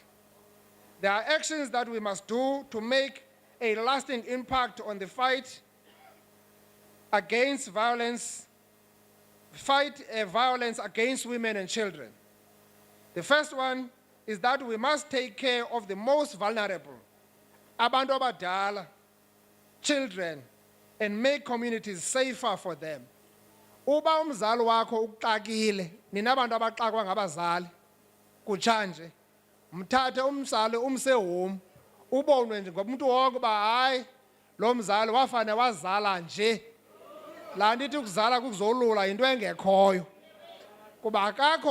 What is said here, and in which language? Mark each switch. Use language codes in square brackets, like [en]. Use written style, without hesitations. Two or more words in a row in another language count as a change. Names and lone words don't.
[en] There are actions that we must do to make a lasting impact on the fight against violence, violence against women and children. The first one is that we must take care of the most vulnerable, [xh] abantu abadala, [en] children, and make communities safer for them. [xh] Uba umzali wakho ukuxakile, nina abantu abaxakwa ngabazali, kutshanje, mthathe umzali umse home, ubonwe nje ngomuntu wonke uba hayi, lo mzali wafane wazala nje laa nto ithi ukuzala kukuzolula yinto engekhoyo kuba akakho